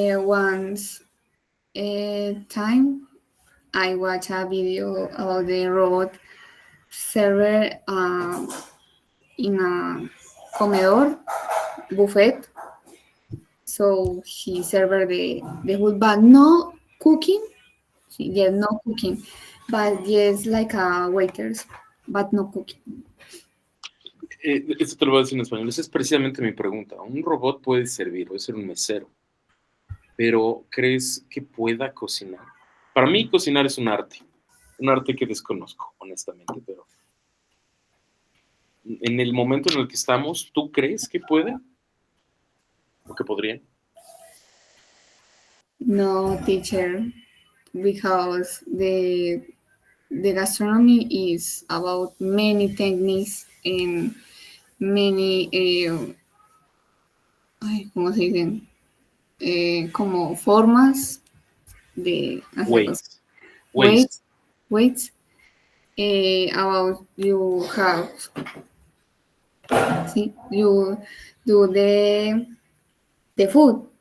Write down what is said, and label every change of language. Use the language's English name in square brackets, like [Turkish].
[English] Once time I watched a video about the robot server in a comedor buffet. So he served the food, but no cooking. Yes, no cooking, but yes, like a waiters, but no cooking. [Spanish] Esto te lo voy a decir en español. Esa es precisamente mi pregunta. Un robot puede servir, puede ser un mesero, pero ¿crees que pueda cocinar? Para mí, cocinar es un arte que desconozco, honestamente, pero en el momento en el que estamos, ¿tú crees que pueden? ¿O que podrían? [English] No, teacher, because the gastronomy is about many techniques and many, [Spanish] ¿cómo se dicen? Como formas de hacer cosas. [English] Ways. Weights. About you have, see, you do the food.